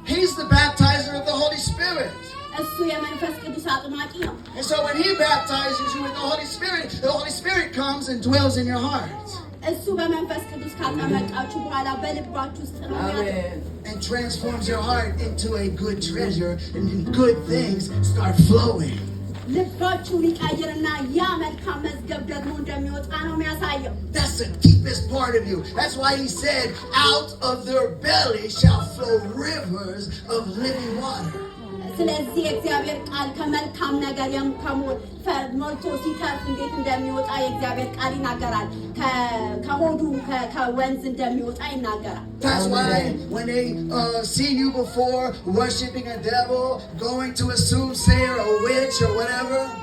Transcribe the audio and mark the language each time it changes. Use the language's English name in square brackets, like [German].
[English] He's the baptizer of the Holy Spirit. [Amharic] እሱ የመንፈስ ቅዱስ አጥማቂ ነው [English] And so when he baptizes you with the Holy Spirit comes and dwells in your heart. [Amharic] እሱ በመንፈስ ቅዱስ ካጠመቃችሁ በኋላ በልባችሁ ውስጥ ነው [English] and transforms your heart into a good treasure, and then good things start flowing. [Amharic] ልባችሁን ይቀይርና ያ መልካም መዝገብ ደግሞ እንደሚወጣ ነው የሚያሳየው [English] That's the deepest part of you. That's why he said, out of their belly shall flow rivers of living water. [Amharic] ስለዚህ እግዚአብሔር ቃል ከመልካም ነገር ሞልቶ ሲተርፍ እንዴት እንደሚወጣ የእግዚአብሔር ቃል ይናገራል ከሆዱ ከወንዝ እንደሚወጣ ይናገራል [English] That's why when they see you before worshiping a devil, going to a soothsayer, a witch or whatever.